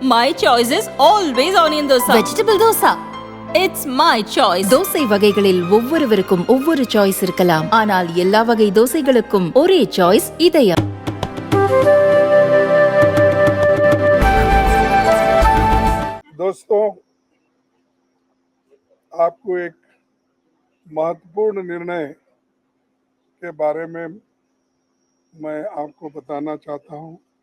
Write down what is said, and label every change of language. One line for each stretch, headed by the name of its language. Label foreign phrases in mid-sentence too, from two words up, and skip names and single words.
English: My choice is always onion dosa.
Tamil: வெஜிடபிள் தோசா.
English: It's my choice.
Tamil: தோசை வகைகளில் ஒவ்வொருவருக்கும் ஒவ்வொரு சாய்ஸ் இருக்கலாம், ஆனால் எல்லா வகை தோசைகளுக்கும் ஒரே சாய்ஸ் இதயம்.
Hindi: दोस्तों, आपको एक महत्वपूर्ण निर्णय के बारे में मैं आपको बताना चाहता हूं।